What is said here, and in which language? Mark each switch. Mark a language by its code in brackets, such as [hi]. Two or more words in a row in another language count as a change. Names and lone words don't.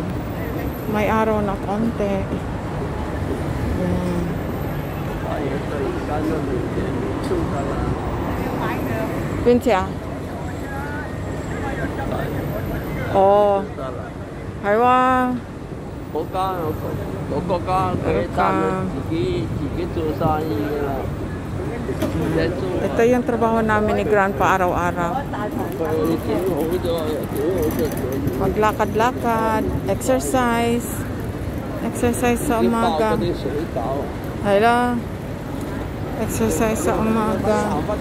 [tl] May araw na konti. Ayan. Pinsiya? Oh. Haywa. [yue] 嗰國家佢自己做生意㗎啦。 [tl] Ito yung trabaho namin ni Grandpa araw-araw. Maglakad-lakad, exercise sa umaga. Hala, exercise sa umaga.